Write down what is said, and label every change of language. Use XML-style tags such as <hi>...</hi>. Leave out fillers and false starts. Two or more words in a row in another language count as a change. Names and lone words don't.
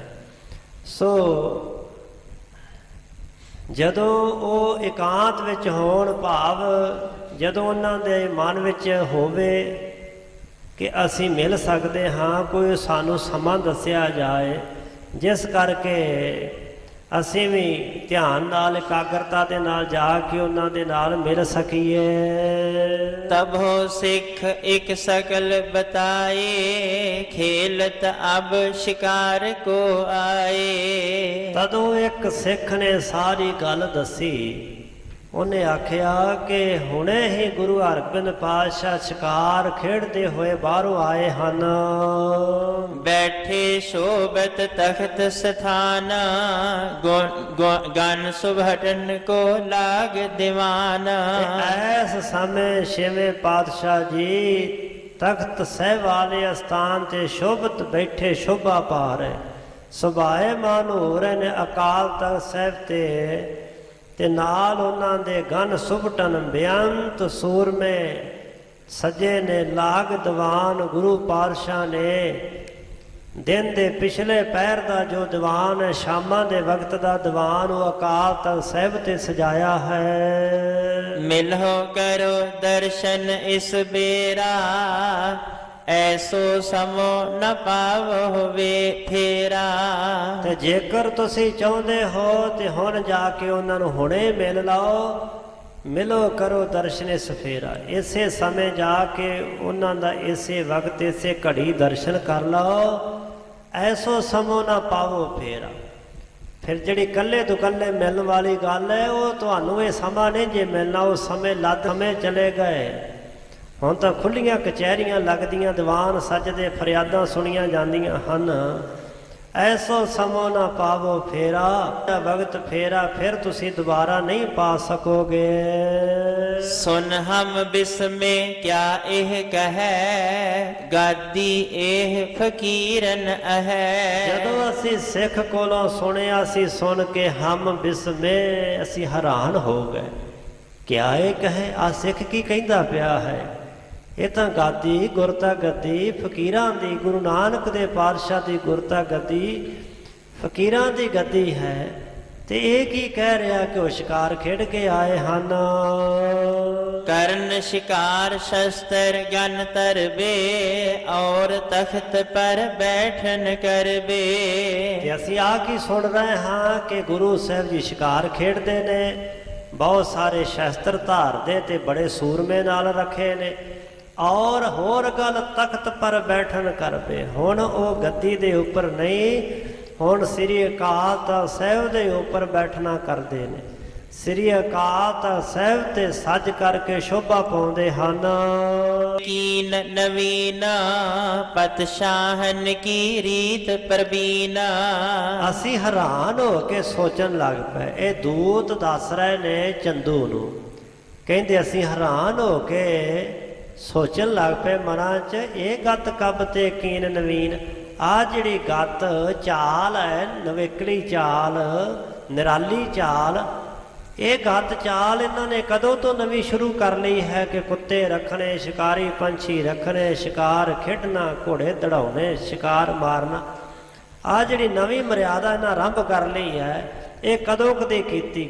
<pa>ਸੋ ਜਦੋਂ ਉਹ ਇਕਾਂਤ ਵਿੱਚ ਹੋਣ, ਭਾਵ ਜਦੋਂ ਉਹਨਾਂ ਦੇ ਮਨ ਵਿੱਚ ਹੋਵੇ ਕਿ ਅਸੀਂ ਮਿਲ ਸਕਦੇ ਹਾਂ, ਕੋਈ ਸਾਨੂੰ ਸਮਾਂ ਦੱਸਿਆ ਜਾਏ ਜਿਸ ਕਰਕੇ ਅਸੀਂ ਵੀ ਧਿਆਨ ਨਾਲ ਇਕਾਗਰਤਾ ਦੇ ਨਾਲ ਜਾ ਕੇ ਉਹਨਾਂ ਦੇ ਨਾਲ ਮਿਲ ਸਕੀਏ।</pa> <bra>तबो सिख एक सकल बताए, खेलत अब शिकार को आए।</bra> <pa>ਤਦੋਂ ਇੱਕ ਸਿੱਖ ਨੇ ਸਾਰੀ ਗੱਲ ਦੱਸੀ। ਉਹਨੇ ਆਖਿਆ ਕਿ ਹੁਣੇ ਹੀ ਗੁਰੂ ਹਰਗੋਬਿੰਦ ਪਾਤਸ਼ਾਹ ਸ਼ਿਕਾਰ ਖੇਡਦੇ ਹੋਏ ਬਾਹਰੋਂ ਆਏ ਹਨ।</pa> <bra>बैठे शोभत तख्त स्थान, गन सुभटन को लाग दीवान।</bra> <pa>ਐਸ ਸਮੇਂ ਛੇਵੇਂ ਪਾਤਸ਼ਾਹ ਜੀ ਤਖਤ ਸਾਹਿਬ ਵਾਲੇ ਅਸਥਾਨ ਤੇ ਸ਼ੋਭਤ ਬੈਠੇ ਸ਼ੋਭਾ ਪਾ ਰਹੇ, ਸੁਭਾਏਮਾਨ ਹੋ ਰਹੇ ਨੇ ਅਕਾਲ ਤਖਤ ਸਾਹਿਬ ਤੇ ਨਾਲ ਉਹਨਾਂ ਦੇ</pa> <bra>ਗਨ ਸੁਭਟਨ</bra> <pa>ਬੇਅੰਤ ਸੂਰਮੇ ਸਜੇ ਨੇ</pa> <bra>ਲਾਗ ਦੀਵਾਨ।</bra> <pa>ਗੁਰੂ ਪਾਤਸ਼ਾਹ ਨੇ ਦਿਨ ਦੇ ਪਿਛਲੇ ਪਹਿਰ ਦਾ ਜੋ ਦੀਵਾਨ ਹੈ, ਸ਼ਾਮਾਂ ਦੇ ਵਕਤ ਦਾ ਦੀਵਾਨ, ਉਹ ਅਕਾਲ ਤਖਤ ਸਾਹਿਬ ਤੇ ਸਜਾਇਆ ਹੈ।</pa> <bra>मिलहो करो दर्शन इस बेरा, ऐसो समो न पावो वे फेरा।</bra> <pa>ਤੇ ਜੇਕਰ ਤੁਸੀਂ ਚਾਹੁੰਦੇ ਹੋ ਤੇ ਹੁਣ ਜਾ ਕੇ ਉਹਨਾਂ ਨੂੰ ਹੁਣੇ ਮਿਲ ਲਓ।</pa> <bra>ਮਿਲੋ ਕਰੋ ਦਰਸ਼ਨ ਇਸ ਫੇਰਾ,</bra> <pa>ਇਸੇ ਸਮੇਂ ਜਾ ਕੇ ਉਹਨਾਂ ਦਾ ਇਸੇ ਵਕਤ ਇਸੇ ਘੜੀ ਦਰਸ਼ਨ ਕਰ ਲਓ।</pa> <bra>ਐਸੋ ਸਮੋ ਨਾ ਪਾਵੋ ਫੇਰਾ।</bra> <pa>ਫਿਰ ਜਿਹੜੀ ਇਕੱਲੇ ਤੋਂ ਇਕੱਲੇ ਮਿਲਣ ਵਾਲੀ ਗੱਲ ਹੈ, ਉਹ ਤੁਹਾਨੂੰ ਇਹ ਸਮਾਂ ਨਹੀਂ ਜੇ ਮਿਲਣਾ, ਉਹ ਸਮੇਂ ਲੱਦ ਸਮੇਂ ਚਲੇ ਗਏ। ਹੁਣ ਤਾਂ ਖੁੱਲੀਆਂ ਕਚਹਿਰੀਆਂ ਲੱਗਦੀਆਂ, ਦੀਵਾਨ ਸੱਜਦੇ, ਫਰਿਆਦਾਂ ਸੁਣੀਆਂ ਜਾਂਦੀਆਂ ਹਨ।</pa> <bra>ਐਸੋ ਸਮੋ ਨਾ ਪਾਵੋ ਫੇਰਾ,</bra> <pa>ਵਕਤ ਫੇਰਾ ਫਿਰ ਤੁਸੀਂ ਦੁਬਾਰਾ ਨਹੀਂ ਪਾ ਸਕੋਗੇ।</pa> <bra>सुन हम बिस्मे क्या एह कहे, गादी एह फकीरन अहै।</bra> <pa>ਜਦੋਂ ਅਸੀਂ ਸਿੱਖ ਕੋਲੋਂ ਸੁਣਿਆ ਸੀ, ਸੁਣ ਕੇ</pa> <bra>ਹਮ ਬਿਸਮੇ,</bra> <pa>ਅਸੀਂ ਹੈਰਾਨ ਹੋ ਗਏ।</pa> <bra>ਕਿਆ ਇਹ ਕਹੇ,</bra> <pa>ਆ ਸਿੱਖ ਕੀ ਕਹਿੰਦਾ ਪਿਆ ਹੈ? ਇਹ ਤਾਂ ਗਾਦੀ, ਗੁਰਤਾ ਗੱਦੀ ਫਕੀਰਾਂ ਦੀ, ਗੁਰੂ ਨਾਨਕ ਦੇ ਪਾਤਸ਼ਾਹ ਦੀ ਗੁਰਤਾ ਗੱਦੀ ਫਕੀਰਾਂ ਦੀ ਗੱਦੀ ਹੈ। ਤੇ ਇਹ ਕੀ ਕਹਿ ਰਿਹਾ ਕਿ ਉਹ ਸ਼ਿਕਾਰ ਖੇਡ ਕੇ ਆਏ ਹਨ।</pa> <bra>ਕਰਨ शिकार शस्त्र गन तरबे, और तख्त पर बैठन करबे।</bra> <pa>ਤੇ ਅਸੀਂ ਆ ਕੀ ਸੁਣ ਰਹੇ ਹਾਂ ਕਿ ਗੁਰੂ ਸਾਹਿਬ ਜੀ ਸ਼ਿਕਾਰ ਖੇਡਦੇ ਨੇ, ਬਹੁਤ ਸਾਰੇ ਸ਼ਸਤਰ ਧਾਰਦੇ ਤੇ ਬੜੇ ਸੂਰਮੇ ਨਾਲ ਰੱਖੇ ਨੇ। ਔਰ ਹੋਰ ਗੱਲ</pa> <bra>ਤਖਤ ਪਰ ਬੈਠਣ ਕਰਬੇ,</bra> <pa>ਹੁਣ ਉਹ ਗੱਦੀ ਦੇ ਉੱਪਰ ਨਹੀਂ, ਹੁਣ ਸ੍ਰੀ ਅਕਾਲ ਤਖਤ ਸਾਹਿਬ ਦੇ ਉੱਪਰ ਬੈਠਣਾ ਕਰਦੇ ਨੇ। ਸ੍ਰੀ ਅਕਾਲ ਤਖਤ ਸਾਹਿਬ ਤੇ ਸੱਜ ਕਰਕੇ ਸ਼ੋਭਾ ਪਾਉਂਦੇ ਹਨ।</pa> <bra>कीन नवीना पतशाहन की रीत प्रवीना।</bra> <pa>ਅਸੀਂ ਹੈਰਾਨ ਹੋ ਕੇ ਸੋਚਣ ਲੱਗ ਪਏ। ਇਹ ਦੂਤ ਦੱਸ ਰਹੇ ਨੇ ਚੰਦੂ ਨੂੰ, ਕਹਿੰਦੇ ਅਸੀਂ ਹੈਰਾਨ ਹੋ ਕੇ ਸੋਚਣ ਲੱਗ ਪਏ ਮਨਾਂ 'ਚ,</pa> <bra>ਇਹ ਗੱਤ ਕੱਬ ਤੇ ਕੀਨ ਨਵੀਨ,</bra> <pa>ਆਹ ਜਿਹੜੀ ਗੱਤ ਚਾਲ ਹੈ, ਨਵੇਕਲੀ ਚਾਲ, ਨਿਰਾਲੀ ਚਾਲ, ਇਹ ਗੱਤ ਚਾਲ ਇਹਨਾਂ ਨੇ ਕਦੋਂ ਤੋਂ ਨਵੀਂ ਸ਼ੁਰੂ ਕਰ ਲਈ ਹੈ ਕਿ ਕੁੱਤੇ ਰੱਖਣੇ, ਸ਼ਿਕਾਰੀ ਪੰਛੀ ਰੱਖਣੇ, ਸ਼ਿਕਾਰ ਖੇਡਣਾ, ਘੋੜੇ ਦੜਾਉਣੇ, ਸ਼ਿਕਾਰ ਮਾਰਨਾ, ਆਹ ਜਿਹੜੀ ਨਵੀਂ ਮਰਿਆਦਾ ਇਹਨਾਂ ਆਰੰਭ ਕਰ ਲਈ ਹੈ, ਇਹ ਕਦੋਂ ਕਦੇ ਕੀਤੀ?</pa>